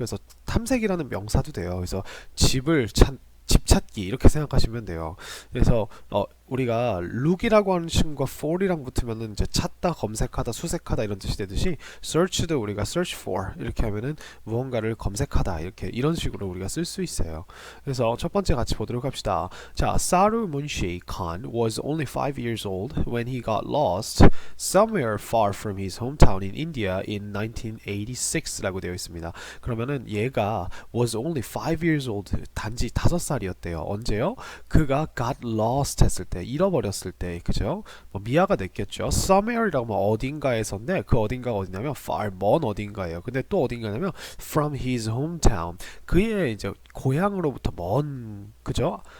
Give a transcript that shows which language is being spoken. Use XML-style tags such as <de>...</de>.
<ko>그래서 탐색이라는 명사도 돼요. 그래서 집 찾기 이렇게 생각하시면 돼요. 그래서 우리가 look이라고 하는 친구가 for이랑 붙으면은 이제 찾다, 검색하다, 수색하다 이런 뜻이 되듯이 search도 우리가 search for 이렇게 하면은 무언가를 검색하다 이렇게 이런 식으로 우리가 쓸 수 있어요. 그래서 첫 번째 같이 보도록 합시다.</ko> <en>자, Saru Munshi Khan was only 5 years old when he got lost somewhere far from his hometown in India in 1986라고</en> <ko>되어 있습니다. 그러면은 얘가</ko> <en>was only 5 years old</en> <ko>단지 5살이었대요. 언제요? 그가 got lost 했을 때, 잃어버렸을 때, 그죠? 뭐 미아가 됐겠죠. Somewhere이라고 하면 어딘가에서인데 그 어딘가가 어디냐면 far 먼 어딘가예요. 근데 또 어딘가냐면</ko> <en>from his hometown</en> <ko>그의 이제 고향으로부터 먼, 그죠?</ko>